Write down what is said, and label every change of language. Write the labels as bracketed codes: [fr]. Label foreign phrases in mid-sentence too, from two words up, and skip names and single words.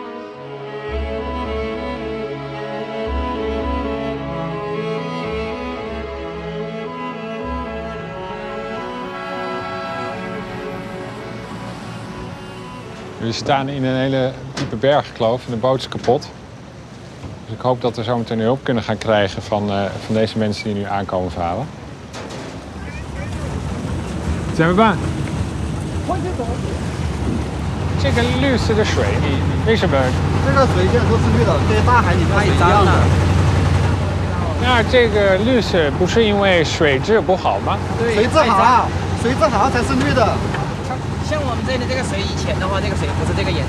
[nl] We staan in een hele diepe bergkloof en de boot is kapot. Dus ik hoop dat we zo meteen hulp kunnen gaan krijgen van deze mensen die nu aankomen varen. Zijn we baan? [zh] 这个绿色的水，你为什么？这个水现在都是绿的，跟大海里面是一样的。那这个绿色不是因为水质不好吗？对，水质好，水质好才是绿的。像我们这里这个水，以前的话，这个水不是这个颜色。